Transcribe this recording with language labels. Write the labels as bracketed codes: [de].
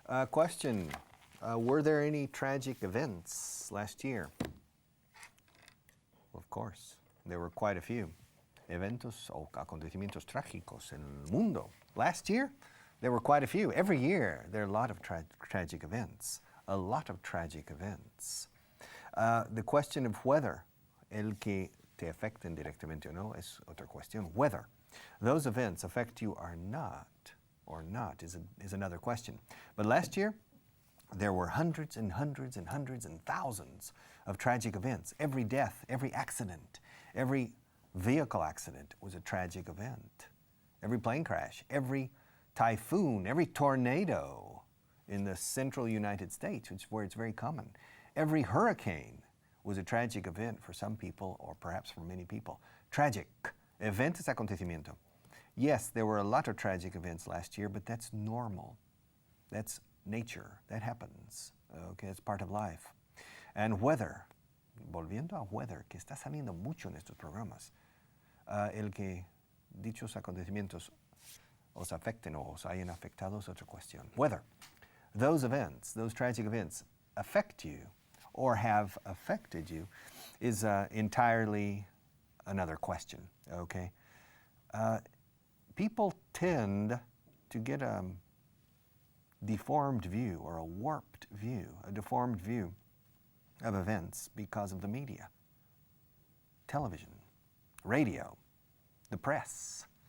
[en] Question, were there any tragic events last year? Of course, there were quite a few. [es] Eventos o acontecimientos trágicos en el mundo. [en] Last year, there were quite a few. Every year, there are a lot of tragic events. A lot of tragic events. The question of whether [es] el que te afecten directamente o no es otra cuestión. [en] Whether those events affect you or not is another question. But last year, there were hundreds and hundreds and hundreds and thousands of tragic events. Every death, every accident, every vehicle accident was a tragic event. Every plane crash, every typhoon, every tornado in the central United States, which is where it's very common. Every hurricane was a tragic event for some people, or perhaps for many people. Tragic. Event [es] es acontecimiento. [en] Yes, there were a lot of tragic events last year, but that's normal. That's nature. That happens. Okay, it's part of life. And weather, [es] volviendo a weather, que está saliendo mucho en estos programas, el que dichos acontecimientos os afecten o os hayan afectado es otra cuestión. [en] Whether those events, those tragic events, affect you or have affected you is entirely another question, okay? People tend to get a deformed view or a warped view, a deformed view of events because of the media, television, radio, the press.